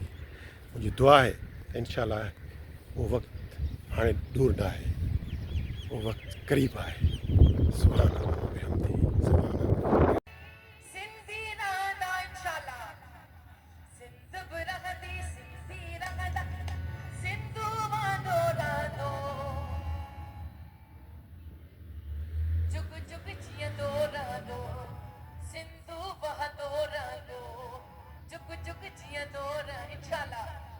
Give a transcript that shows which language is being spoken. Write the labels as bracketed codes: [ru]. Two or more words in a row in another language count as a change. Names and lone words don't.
[sd] मुंहिंजी दुआ आहे त इंशाअल्लाह उहो वक़्तु हाणे दूर न आहे, उहो वक़्तु क़रीब आहे. [ar] سبحان الله بحمده. سبحان الله. [sd] सिंधी रहंदा इंशाअल्लाह, सिंध बि रहंदी, सिंधी रहंदा, सिंधु वांदो रहंदो. जुग जुग जियंदो रहंदो, सिंधु वहंदो रहंदो. जुग जुग जियंदो इंशाअल्लाह.